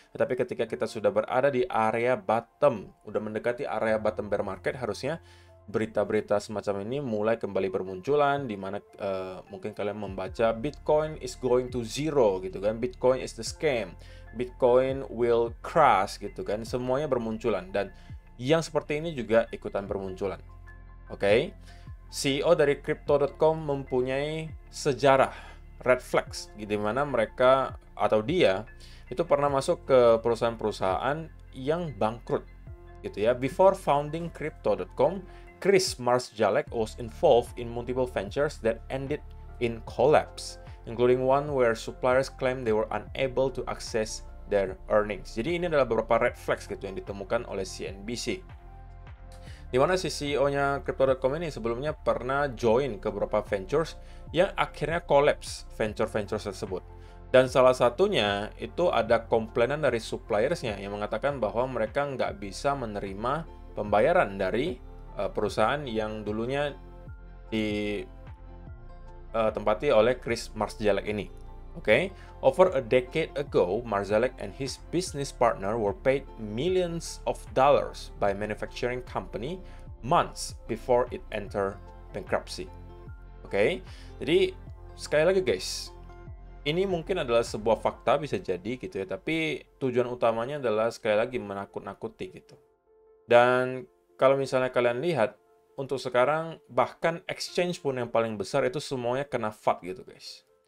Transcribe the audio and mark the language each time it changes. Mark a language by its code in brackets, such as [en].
[id] Tetapi ketika kita sudah berada di area bottom, udah mendekati area bottom bear market, harusnya berita-berita semacam ini mulai kembali bermunculan, di mana mungkin kalian membaca [en] Bitcoin is going to zero [id] gitu kan, [en] Bitcoin is the scam, Bitcoin will crash [id] gitu kan, semuanya bermunculan, dan yang seperti ini juga ikutan bermunculan. Oke, CEO dari Crypto.com mempunyai sejarah red flags, di mana mereka atau dia itu pernah masuk ke perusahaan-perusahaan yang bangkrut gitu ya. [en] Before founding Crypto.com, Chris Marsjalek was involved in multiple ventures that ended in collapse, including one where suppliers claimed they were unable to access their earnings. [id] Jadi ini adalah beberapa red flags gitu yang ditemukan oleh CNBC. Di mana si CEO-nya Crypto.com ini sebelumnya pernah join ke beberapa ventures yang akhirnya collapse venture-venture tersebut. Dan salah satunya itu ada komplainan dari suppliersnya yang mengatakan bahwa mereka nggak bisa menerima pembayaran dari perusahaan yang dulunya ditempati oleh Chris Marsjalek ini. [en] Okay, over a decade ago, Marsjalek and his business partner were paid millions of dollars by manufacturing company months before it entered bankruptcy. [id] Okay, jadi sekali lagi guys, ini mungkin adalah sebuah fakta bisa jadi gitu ya, tapi tujuan utamanya adalah sekali lagi menakut-nakuti gitu. Dan kalau misalnya kalian lihat, untuk sekarang bahkan exchange pun yang paling besar itu semuanya kena FUD gitu guys.